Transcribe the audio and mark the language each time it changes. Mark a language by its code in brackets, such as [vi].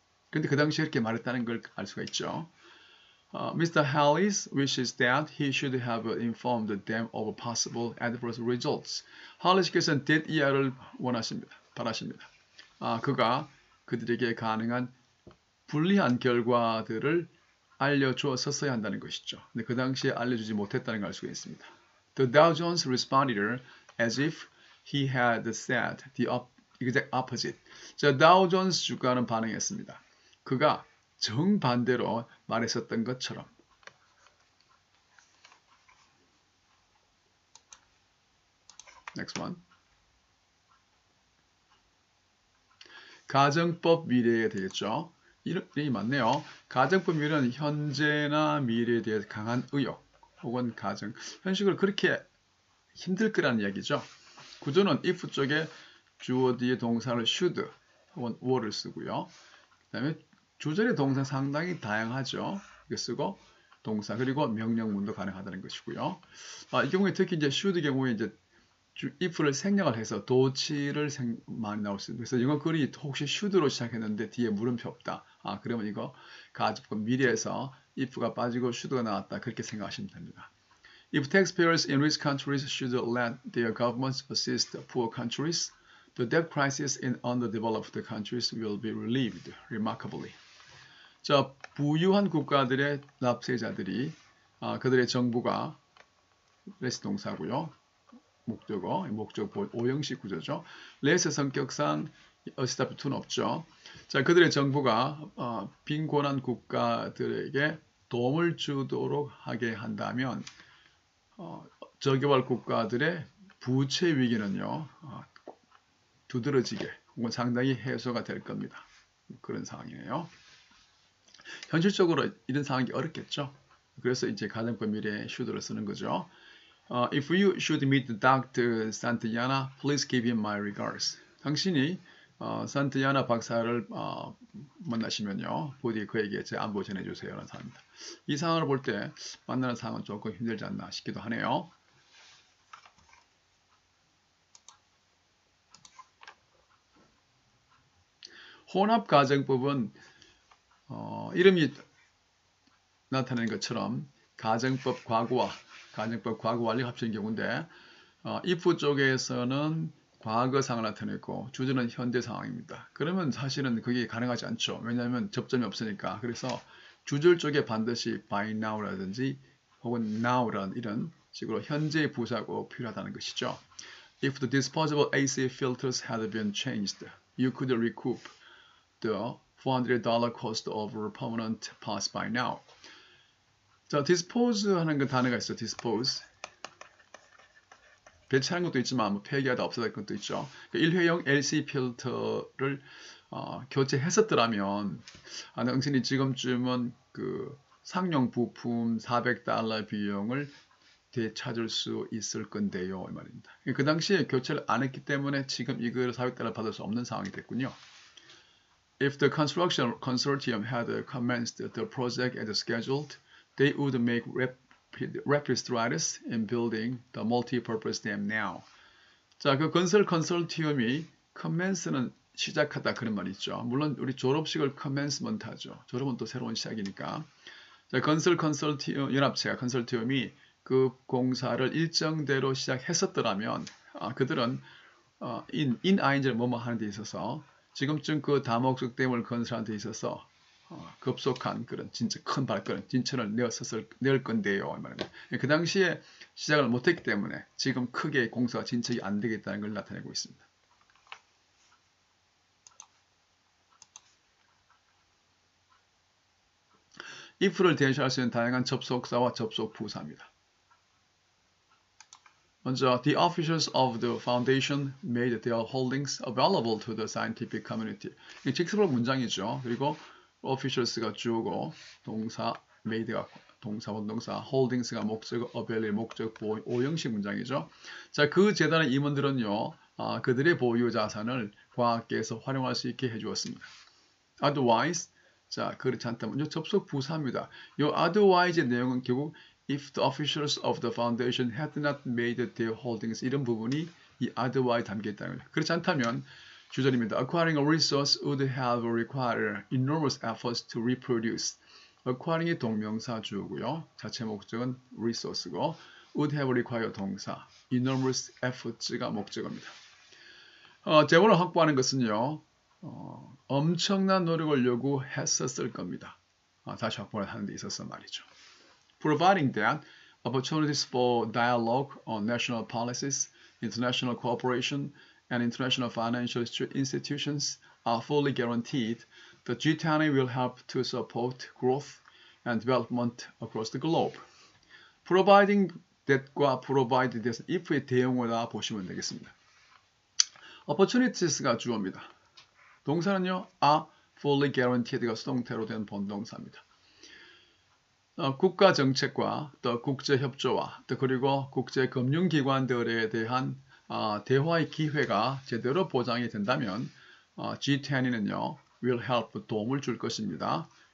[ko] 그런데 그 당시에 이렇게 말했다는 걸 알 수가 있죠. [en] Mr. Harris wishes that he should have informed them of possible adverse results. [ko] 할리스께서는 that 이하를 원하십니다. 바라십니다. 그가 그들에게 가능한 불리한 결과들을 알려주었어야 한다는 것이죠. 근데 그 당시에 알려주지 못했다는 걸 알 수가 있습니다. [en] The Dow Jones responded as if he had said the exact opposite. [ko] 자, 다우 존스 주가는 반응했습니다. 그가 정반대로 말했었던 것처럼. [en] Next one. [ko] 가정법 미래에 되겠죠. 이름이 맞네요. 가정법 미래는 현재나 미래에 대해 강한 의욕 혹은 가정, 현실을 그렇게 힘들 거라는 이야기죠. 구조는 if 쪽에 주어 뒤에 동사를 should 혹은 were를 쓰고요. 그 다음에 주절의 동사 상당히 다양하죠. 이거 쓰고 동사 그리고 명령문도 가능하다는 것이고요. 이 경우에 특히 이제 should 경우에 이제 if를 생략을 해서 도치를 많이 나올 수 있습니다. 그래서 영어 글이 혹시 should로 시작했는데 뒤에 물음표 없다. 그러면 이거 가정법 미래에서 if가 빠지고 should가 나왔다. 그렇게 생각하시면 됩니다. [en] If taxpayers in rich countries should let their governments assist poor countries, the debt crisis in underdeveloped countries will be relieved remarkably. [ko] 자, 부유한 국가들의 납세자들이 그들의 정부가 레스 동사고요. 목적어, 목적 오형식 구조죠. 레스의 성격상 어시다프 투는 없죠. 자, 그들의 정부가 빈곤한 국가들에게 도움을 주도록 하게 한다면 저개발 국가들의 부채 위기는요 두드러지게 혹은 상당히 해소가 될 겁니다. 그런 상황이네요. 현실적으로 이런 상황이 어렵겠죠. 그래서 이제 가정법 미래에 should를 쓰는 거죠. [en] If you should meet Dr. Santillana, please give him my regards. [ko] 당신이 산티아나 박사를 만나시면요, 부디 그에게 제 안부 전해주세요. 라는 상황입니다. 이 상황을 볼 때 만나는 상황은 조금 힘들지 않나 싶기도 하네요. 혼합가정법은 이름이 나타내는 것처럼 가정법 과거와 가정법 과거 완료 합친 경우인데 if 쪽에서는 과거상을 나타냈고 주절은 현재 상황입니다. 그러면 사실은 그게 가능하지 않죠. 왜냐하면 접점이 없으니까. 그래서 주절 쪽에 반드시 by now라든지 혹은 now라는 이런 식으로 현재의 부사고 필요하다는 것이죠. [en] If the disposable AC filters had been changed, you could recoup the $400 cost of a permanent pass by now. [ko] 자, dispose 하는 그 단어가 있어요. [en] dispose. [ko] 배치하는 것도 있지만 뭐 폐기하다 없애다 것도 있죠. 일회용 LC 필터를 교체했었더라면 당신이 지금쯤은 그 상용 부품 $400 비용을 되찾을 수 있을 건데요. 이 말입니다. 그 당시에 교체를 안 했기 때문에 지금 이걸 $400 받을 수 없는 상황이 됐군요. [en] If the construction consortium had commenced the project as scheduled, they would make rapid strides in building the multi-purpose dam now. [ko] 자, 그 건설 컨sortium이 commence는 시작하다 그런 말이 있죠. 물론 우리 졸업식을 commencement 하죠. 졸업은 또 새로운 시작이니까. 자, 건설 컨sortium 연합체가 컨sortium이 그 공사를 일정대로 시작했었더라면 그들은 in ing를 뭐뭐 하는 데 있어서 지금쯤 그 다목적 댐을 건설하는 데 있어서 급속한 그런 진짜 큰 발걸음, 진천을 낼 건데요. 그 당시에 시작을 못했기 때문에 지금 크게 공사가 진척이 안 되겠다는 걸 나타내고 있습니다. if를 대시할 수 있는 다양한 접속사와 접속부사입니다. [en] 먼저, the officials of the foundation made their holdings available to the scientific community. [ko] 이 직설적 문장이죠. 그리고 officials가 주어고 동사 made가 동사 원동사 holdings가 목적 available 목적 보호 오형식 문장이죠. 자, 그 재단의 임원들은요 그들의 보유 자산을 과학계에서 활용할 수 있게 해주었습니다. Otherwise, 자 그렇지 않다면 요 접속 부사입니다. 요 otherwise의 내용은 결국 [en] if the officials of the foundation had not made their holdings [ko] 이런 부분이 이 otherwise 담겨 있다는 거죠. 그렇지 않다면 주절입니다. [en] Acquiring a resource would have required enormous efforts to reproduce. [ko] Acquiring이 동명사 주어고요. 자체 목적은 resource고 would have required 동사 enormous efforts가 목적어입니다. 재원을 확보하는 것은요. 엄청난 노력을 요구했었을 겁니다. 다시 확보를 하는 데 있어서 말이죠. [en] Providing that opportunities for dialogue on national policies, international cooperation, and international financial institutions are fully guaranteed, the G20 will help to support growth and development across the globe. [ko] Providing that과 provide that if의 대용어라 보시면 되겠습니다. opportunities가 주어입니다. 동사는요, are fully guaranteed가 수동태로 된 본동사입니다. 국가 정책과 또 국제 협조와 또 그리고 국제 금융기관들에 대한 대화의 기회가 제대로 보장이 된다면 G20는요 [en] will help [ko] 도움을 줄 것입니다.